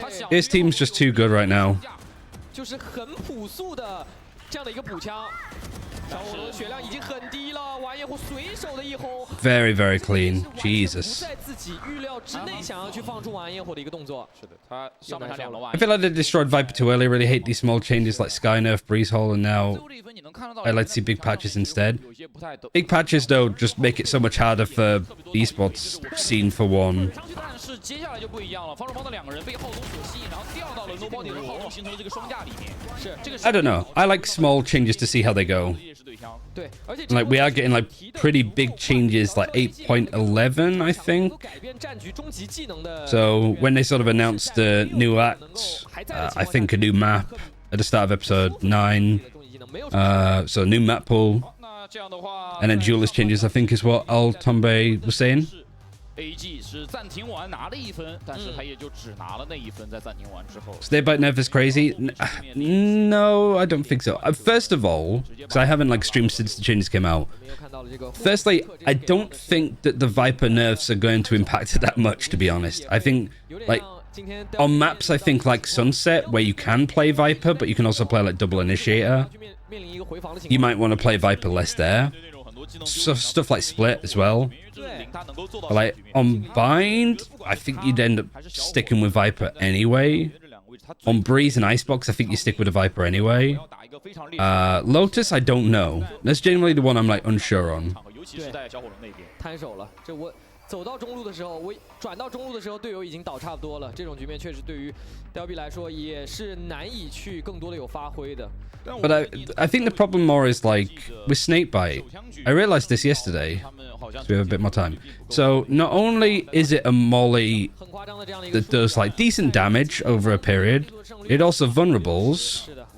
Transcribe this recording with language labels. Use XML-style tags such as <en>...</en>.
<en>His team's just too good right now.</en> <zh>就是很朴素的这样的一个补枪，小火龙的血量已经很低了，完颜虎随手的一轰</zh> <en>Very, very clean. Jesus.</en> <zh>不在自己预料之内，想要去放出完颜虎的一个动作。是的，他上半场2个完。</zh> <en>I feel like they destroyed Viper too early. Really hate these small changes like Sky Nerf, Breeze Hole, and now I like to see big patches instead. Big patches though just make it so much harder for esports scene for one.</en> <zh>但是接下来就不一样了，方的2个人被浩东所吸引，然后掉到了 Nobody 和浩东形成了这个双架里面。是这个。</zh> <en>I don't know. I like small changes to see how they go.</en> <zh>对，而且</zh> <en>Like we are getting like pretty big changes, like 8.11, I think.</en> <zh>改变战局终极技能的。</zh> <en>So when they sort of announced the new act, I think a new map at the start of episode 9. So new map pool, and then duelist changes, I think is what Al Tombe was saying.</en> <zh>AG 是暂停完拿了1分，但是他也就只拿了那1分，在暂停完之后。</zh> <en>Snakebite nerf is crazy. No, I don't think so. First of all, because I haven't like streamed since the changes came out. Firstly, I don't think that the Viper nerfs are going to impact it that much, to be honest. I think like on maps, I think like Sunset, where you can play Viper, but you can also play like Double Initiator. You might want to play Viper less there. So stuff like Split as well. But like on Bind, I think you'd end up sticking with Viper anyway. On Breeze and Icebox, I think you stick with the Viper anyway. Lotus, I don't know. That's generally the one I'm like unsure on.</en> <zh>摊手了，这我走到中路的时候，我转到中路的时候，队友已经倒差不多了。这种局面确实对于 DLB 来说也是难以去更多的有发挥的。</zh> <en>But I think the problem more is like with Snakebite. I realized this yesterday. So we have a bit more time. So not only is it a molly that does like decent damage over a period, it also vulnerables.</en>